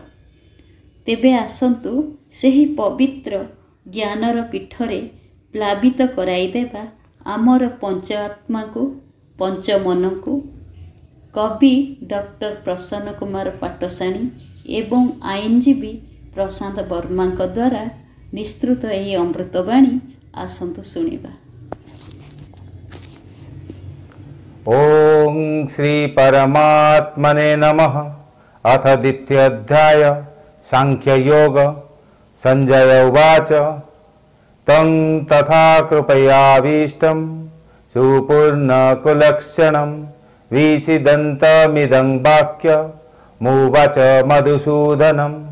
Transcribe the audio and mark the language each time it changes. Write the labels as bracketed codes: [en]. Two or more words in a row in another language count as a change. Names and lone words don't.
[or] ତେବେ ଆସନ୍ତୁ ସେହି ପବିତ୍ର ଜ୍ଞାନର ପୀଠରେ ପ୍ଲାବିତ କରାଇଦେବା ଆମର ପଞ୍ଚ ଆତ୍ମାକୁ ପଞ୍ଚମନକୁ। କବି ଡକ୍ଟର ପ୍ରସନ୍ନ କୁମାର ପାଟଶାଣୀ ଏବଂ ଆଇନଜୀବୀ ପ୍ରଶାନ୍ତ ବର୍ମାଙ୍କ ଦ୍ୱାରା ନିଃସୃତ ଏହି ଅମୃତବାଣୀ ଆସନ୍ତୁ ଶୁଣିବା। [sa] ओम श्री परमात्मने नमः। अथ द्वितीयोऽध्याय सांख्य योग। संजय उवाच तं तथा कृपयाभीष्टं सुपूर्णकुलक्षणं विषिदन्तमिदं वाक्यमुवाच मधुसूदनम्।